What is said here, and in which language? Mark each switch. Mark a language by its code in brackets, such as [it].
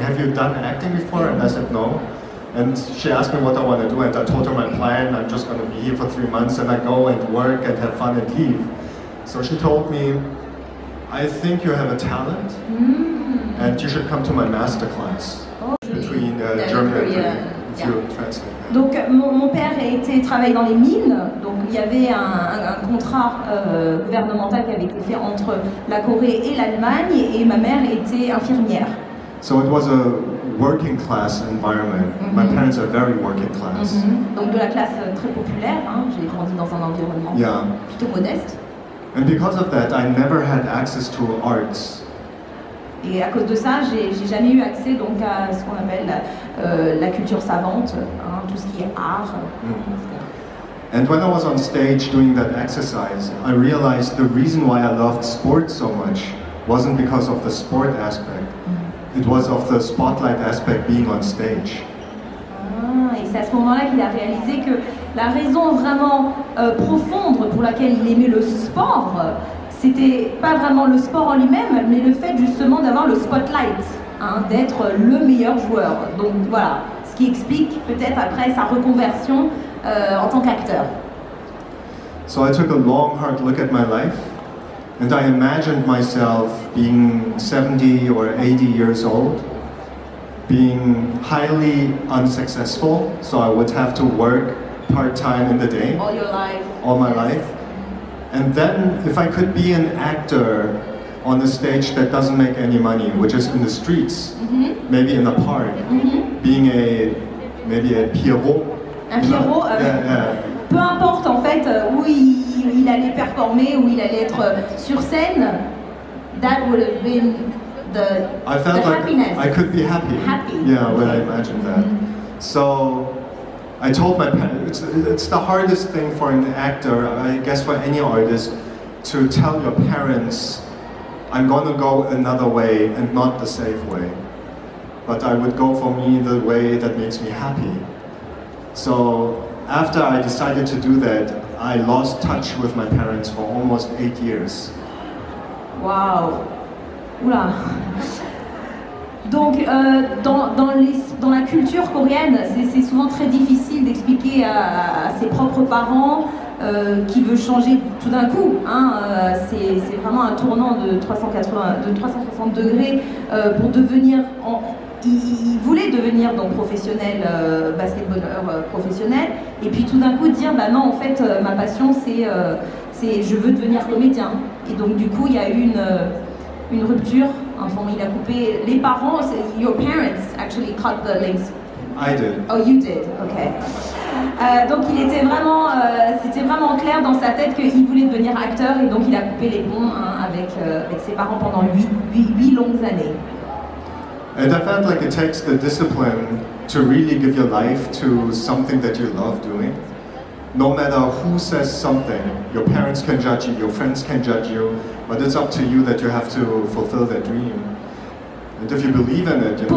[en] Have you done acting before? And I said no. And she asked me what I want to do, and I told her my plan. I'm just going to be here for 3 months, and I go and work and have fun and leave. So she told me, I think you have a talent, and you should come to my master class between German and Korean. If you translate that. [fr] Donc mon père travaillait dans les mines, donc il y avait un contrat gouvernemental qui avait été fait entre la Corée et l'Allemagne, et ma mère était infirmière. [en] So it was a working class environment. My parents are very working class. [fr] Donc de la classe très populaire, hein. J'ai grandi dans un environnement plutôt modeste. [en] And because of that, I never had access to arts. [fr] Et à cause de ça, j'ai jamais eu accès donc à ce qu'on appelle la culture savante, hein, tout ce qui est art. [en] And when I was on stage doing that exercise, I realized the reason why I loved sports so much wasn't because of the sport aspect. It was of the spotlight aspect being on stage. [fr] Et c'est à ce moment-là qu'il a réalisé que la raison vraiment profonde pour laquelle il aimait le sport, c'était pas vraiment le sport en lui-même, mais le fait justement d'avoir le spotlight, hein, d'être le meilleur joueur. Donc voilà, ce qui explique peut-être après sa reconversion en tant qu'acteur. [en] So I took a long, hard look at my life, and I imagined myself being 70 or 80 years old, being highly unsuccessful, so I would have to work part-time in the day. All your life. All my life. And then if I could be an actor on a stage that doesn't make any money, which is in the streets, maybe in the park, being maybe a Pierrot. [fr] Un Pierrot, peu importe en fait où il allait performer, où il allait être sur scène, [en] that would have been I felt like happiness. I could be happy. Yeah, when I imagined that. So I told my parents, it's the hardest thing for an actor, I guess for any artist, to tell your parents, I'm going to go another way and not the safe way. But I would go for me the way that makes me happy. So after I decided to do that, I lost touch with my parents for almost 8 years. Wow. Oula. [fr] Donc, dans la culture coréenne, c'est souvent très difficile d'expliquer à ses propres parents qui veut changer tout d'un coup. Hein, c'est vraiment un tournant de 360 degrés pour devenir. Il voulait devenir donc professionnel, basketballeur professionnel, et puis tout d'un coup dire bah non, en fait ma passion c'est je veux devenir comédien. Et donc du coup il y a eu une rupture. Enfin, il a coupé les parents. [en] Your parents actually cut the links. I did. Oh, you did. Okay. [fr] Donc il était vraiment, c'était vraiment clair dans sa tête qu'il voulait devenir acteur, et donc il a coupé les ponts avec ses parents pendant 8 longues années. [en] And I felt like it takes the discipline to really give your life to something that you love doing. No matter who says something, your parents can judge you, your friends can judge you, but it's up to you that you have to fulfill that dream. And if you believe in it, you know.